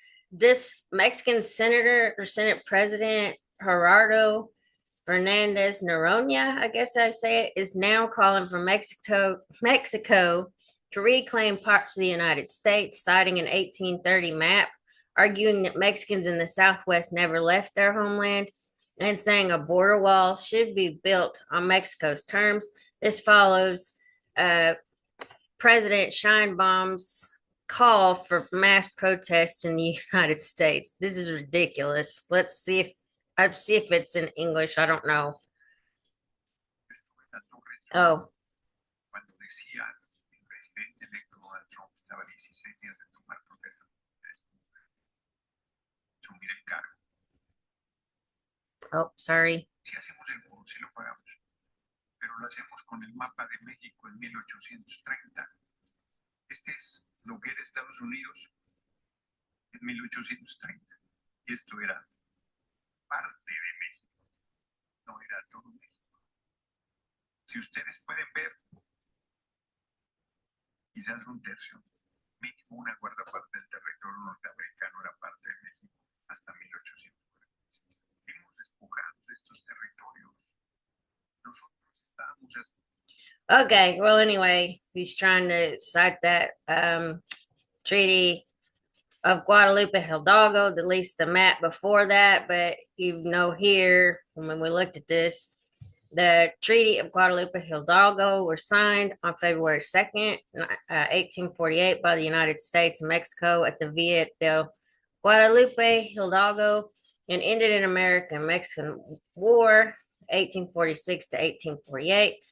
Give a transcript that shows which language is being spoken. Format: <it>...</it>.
<en>This Mexican senator or Senate President Gerardo Fernandez Noroña, I guess I say it, is now calling for Mexico to reclaim parts of the United States, citing an 1830 map, arguing that Mexicans in the Southwest never left their homeland, and saying a border wall should be built on Mexico's terms. This follows uh, President Sheinbaum's call for mass protests in the United States. This is ridiculous. Let's see if I see if it's in English. I don't know. Oh,</en> <es>Cuando decía el presidente electo Donald Trump estaba 16 días de tomar protesta asumir el cargo.</es> <en>oh, sorry.</en> <es>Si hacemos el muro, si lo pagamos, pero lo hacemos con el mapa de México en 1830. Este es lo que era Estados Unidos en 1830. Y esto era parte de México, no era todo México. Si ustedes pueden ver, quizás un tercio, mínimo una cuarta parte del territorio norteamericano era parte de México hasta 1846. Hemos despojado de estos territorios. Nosotros estábamos.</es> <en>Okay, well, anyway, he's trying to cite that Treaty of Guadalupe Hidalgo, at least the map before that. But here, when we looked at this, the Treaty of Guadalupe Hidalgo were signed on February 2nd, 1848 by the United States and Mexico at the Villa del Guadalupe Hidalgo and ended an American-Mexican War, 1846 to 1848.</en>